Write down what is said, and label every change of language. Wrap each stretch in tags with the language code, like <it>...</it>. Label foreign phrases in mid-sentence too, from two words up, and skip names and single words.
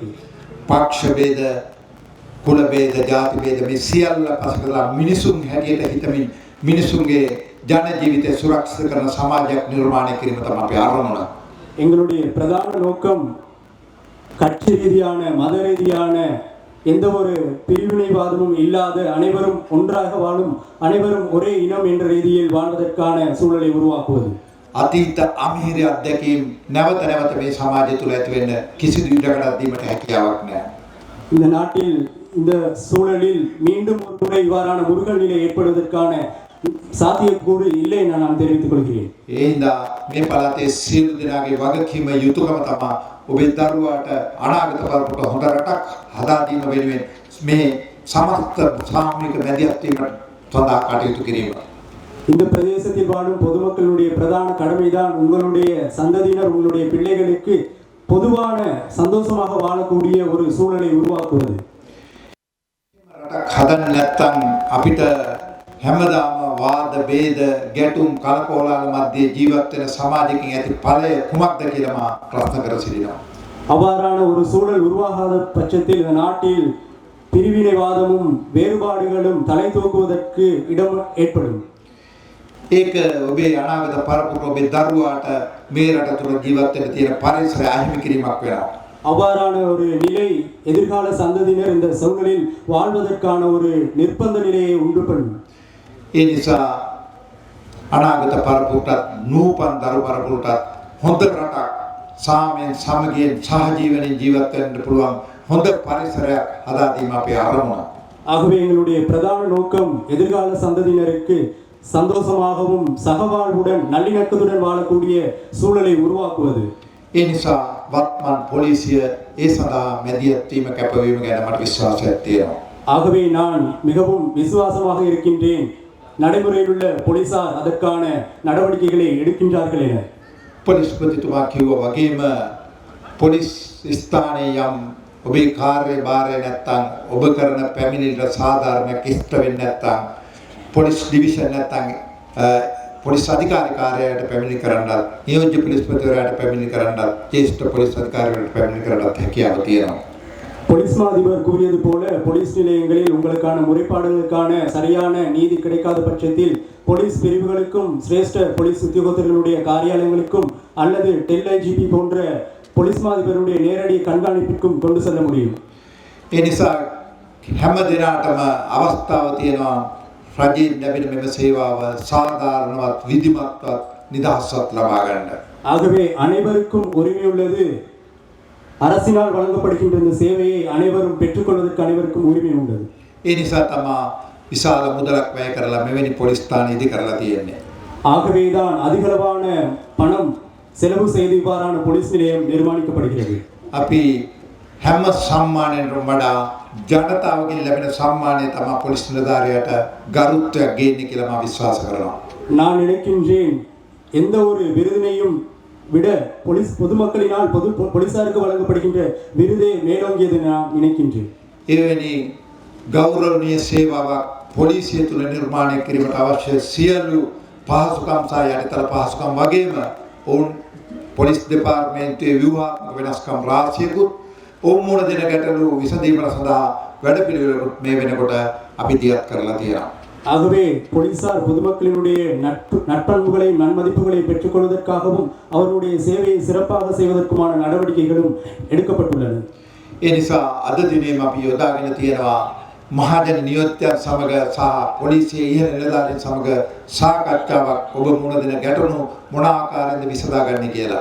<si>පක්ෂ ભેද, කුල ભેද, ජාති ભેද මේ සියල්ල පසුකලා මිනිසුන් හැටියට හිතමින් මිනිසුන්ගේ ජන ජීවිතය සුරක්ෂිත කරන සමාජයක් නිර්මාණය කිරීම තමයි අපේ අරමුණ.</si> <ta>எங்களுடைய பிரதான நோக்கம் கட்சி ரீதியான மத ரீதியான எந்த ஒரு பிரிவினைவாதமும் இல்லாத அனைவரும் ஒன்றாக வாழும் அனைவரும் ஒரே இனம் என்ற ரீதியில் வாழ்வதற்கான சூழலை உருவாக்குவது.</ta> <si>අතීත අමිහිරි අත්දැකීම් නැවත නැවත මේ සමාජය තුළ ඇති වෙන්න කිසිදු ඉඩකඩක් දීමට හැකියාවක් නැහැ.</si> <ta>இந்த நாட்டில் இந்த சூழலில் மீண்டும் ஒரு முறை இவ்வாறான முருகல் நிலை ஏற்படுவதற்கான சாத்தியக்கூறு இல்லை என நான் தெரிவித்துக் கொள்கிறேன்.</ta> <si>ඒ හින්දා මේ පළාතේ සියලු දෙනාගේ වගකීම යුතුයකම තමයි ඔබේ දරුවාට අනාගත පරපුරට හොඳ රටක් හදා දීම වෙනුවෙන් මේ සමස්ත සාමූහික මැදිහත් වීම සඳහා කටයුතු කිරීම.</si> <ta>இந்த பிரதேசத்தில் வாழும் பொதுமக்களுடைய பிரதான கடமைதான் உங்களுடைய சந்ததியினர் உங்களுடைய பிள்ளைகளுக்கு பொதுவான சந்தோஷமாக வாழக்கூடிய ஒரு சூழலை உருவாக்குவது.</ta> <si>රටක් හදන්න නැත්නම් අපිට හැමදාම වාද ભેද ගැටුම් කලකෝලාල මැද්දේ ජීවත් වෙන සමාජයකින් ඇති ඵලය කුමක්ද කියලා මා ප්‍රශ්න කර සිටිනවා.</si> <ta>அவ்வாறான ஒரு சூழல் உருவாகாத பட்சத்தில் இந்த நாட்டில் பிரிவினைவாதமும் வேறுபாடுகளும் தலை தூக்குவதற்கு இடம் ஏற்படும்.</ta> <si>ඒක ඔබේ අනාගත පරපුර ඔබේ දරුවාට මේ රට තුළ ජීවත් වෙන්න තියෙන පරිසරය අහිමි කිරීමක් වෙනවා.</si> <ta>அவ்வாறான ஒரு நிலை எதிர்கால சந்ததியினர் இந்த சூழலில் வாழ்வதற்கான ஒரு நிர்பந்த நிலையை உண்டு பண்ணும்.</ta> <si>ඒ නිසා අනාගත පරපුරට නූපන් දරු පරපුරට හොඳ රටක් සාමයෙන් සමගියෙන් සහජීවනයෙන් ජීවත් වෙන්න පුළුවන් හොඳ පරිසරයක් හදා දීම අපේ අරමුණ.</si> <ta>ஆகவே எங்களுடைய பிரதான நோக்கம் எதிர்கால சந்ததியினருக்கு சந்தோஷமாகவும் சகவாழ்வுடன் நல்லிணக்கத்துடன் வாழக்கூடிய சூழலை உருவாக்குவது.</ta> <si>ඒ නිසා වත්මන් පොලිසිය ඒ සඳහා මැදිහත් වීම කැපවීම ගැන මට විශ්වාසයක් තියෙනවා.</si> <ta>ஆகவே நான் மிகவும் விசுவாசமாக இருக்கின்றேன். நடைமுறையில் உள்ள போலீசார் அதற்கான நடவடிக்கைகளை எடுக்கின்றார்கள் என.</ta> <si>පොලිස්පතිතුමා කිව්වා වගේම පොලිස් ස්ථානයේ යම් ඔබේ කාර්යභාරය නැත්තම් ඔබ කරන පැමිණිල්ල සාධාරණයක් ඉෂ්ට වෙන්නේ නැත්තම් පොලිස් ඩිවිෂන් නැත්තම් පොලිස් අධිකාරී කාර්යාලයට පැමිණිලි කරන්නත් නියෝජ්‍ය පොලිස්පතිවරයාට පැමිණිලි කරන්නත් ජ්‍යෙෂ්ඨ පොලිස් අධිකාරිවරයාට පැමිණිලි කරන්නත් හැකියාව තියෙනවා.</si> <ta>போலீஸ் மாதிபர் கூறியது போல போலீஸ் நிலையங்களில் உங்களுக்கான முறைப்பாடுகளுக்கான சரியான நீதி கிடைக்காத பட்சத்தில் போலீஸ் பிரிவுகளுக்கும் சிரேஷ்ட போலீஸ் உத்தியோகத்தர்களுடைய காரியாலயங்களுக்கும் அல்லது டெல் ஐஜிபி போன்ற போலீஸ் மாதிபருடைய நேரடி கண்காணிப்பிற்கும் கொண்டு செல்ல முடியும்.</ta> <si>ඒ නිසා හැම දිනකටම අවස්ථාව තියෙනවා රජයෙන් ලැබෙන මෙම සේවාව සාධාරණවත් විධිමත්වත් නිදහස්වත් ලබා ගන්න.</si> <ta>ஆகவே அனைவருக்கும் உரிமை உள்ளது. அரசினால் வழங்கப்படுகின்ற இந்த சேவையை அனைவரும் பெற்றுக்கொள்வதற்கு அனைவருக்கும் உரிமை உண்டு.</ta> <si>ඒ නිසා තමයි විශාල මුදලක් වැය කරලා මෙවැනි පොලිස් ස්ථාන ඉදි කරලා තියෙන්නේ.</si> <ta>ஆகவேதான் அதிகளவான பணம் செலவு செய்து இவ்வாறான போலீஸ் நிலையம் நிர்மாணிக்கப்படுகிறது.</ta> <si>අපි හැම සම්මානයෙන්ම වඩා ජනතාවගෙන් ලැබෙන සම්මානය තමයි පොලිස් නිලධාරියාට ගරුත්වයක් ගේන්නේ කියලා මම විශ්වාස කරනවා.</si> <ta>நான் நினைக்கின்றேன் எந்த ஒரு விருதினையும் விட போலீஸ் பொதுமக்களினால் போலீசாருக்கு வழங்கப்படுகின்ற விருதே மேலோங்கியது நான் நினைக்கின்றேன்.</ta> <si>එවැනි ගෞරවනීය සේවාවක් පොලිසිය තුළ නිර්මාණය කිරීමට අවශ්‍ය සියලු පහසුකම් සහ යටිතල පහසුකම් වගේම ඔවුන් පොලිස් දෙපාර්තමේන්තුවේ ව්‍යුහාත්මක වෙනස්කම් රාශියකුත් ඔවුන් මුණ දෙන ගැටලු විසඳීම සඳහා වැඩපිළිවෙලකුත් මේ වෙනකොට අපි දියත් කරලා තියෙනවා.</si> <ta>ஆகவே போலீசார் பொதுமக்களினுடைய நட்பண்புகளை நன்மதிப்புகளை பெற்றுக்கொள்வதற்காகவும் அவருடைய சேவையை சிறப்பாக செய்வதற்குமான நடவடிக்கைகளும் எடுக்கப்பட்டுள்ளன.</ta> <si>ඒ නිසා අද දිනේම අපි යොදාගෙන තියෙනවා මහජන නියෝජ්‍යයන් සමග සහ පොලිසිය ඉහළ නිලධාරීන් සමග සාකච්ඡාවක් ඔබ මුණ දෙන ගැටලු මොන ආකාරයෙන්ද විසඳාගන්නේ කියලා.</si>